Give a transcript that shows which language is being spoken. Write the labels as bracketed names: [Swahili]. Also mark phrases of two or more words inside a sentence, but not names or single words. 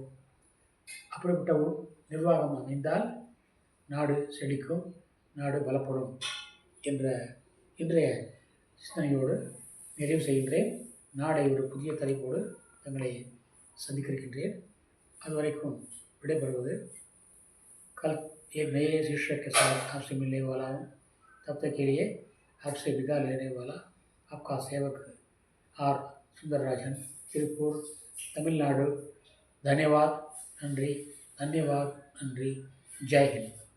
[Tamil] அப்படிப்பட்ட நிர்வாகம் அமைந்தால் நாடு செழிக்கும், நாடு பலப்படும் என்ற இன்றைய சிந்தனையோடு நிறைவு செய்கின்றேன்। நாளை ஒரு புதிய தலைப்போடு தங்களை சந்திக்க இருக்கின்றேன்। அதுவரைக்கும் விடைபெறுவது கல் [Hindi] एक नए शीर्षक के साथ आपसे मिलने वाला हूँ। तब तक के लिए आपसे विदा लेने वाला आपका सेवक आर सुंदरराजन, तिरुपुर, तमिलनाडु। धन्यवाद, नंरी, धन्यवाद, नंरी। जय हिंद।